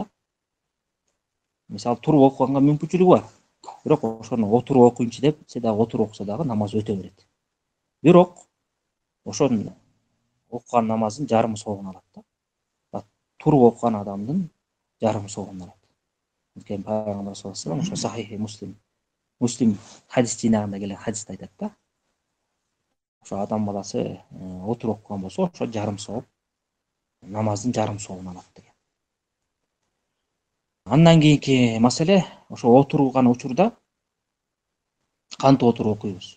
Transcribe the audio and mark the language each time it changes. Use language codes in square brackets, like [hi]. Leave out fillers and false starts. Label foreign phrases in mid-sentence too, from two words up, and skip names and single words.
[ky] Мисалы туруп окуганга мүмкүнчүлүгү бар. Бирок ошону отуруп окуйнчу деп, се дагы отуруп окуса дагы намаз өтө берет. Бирок ошонун окуган намазын жарым соогун алат да. Туруп окуган адамдын жарым соогун алат. Анткени Пайгамбар [ar] صلى الله عليه وسلم [ky] ошо Сахих Муслим хадис жыйнагында келген хадисте айтат да. Ошо адам баласы отуруп окуган болсо, ошо жарым сооп намаздын жарым соогун алат деген. Андан кийинки маселе ошо отурган учурда кантип отуруп окуйбуз?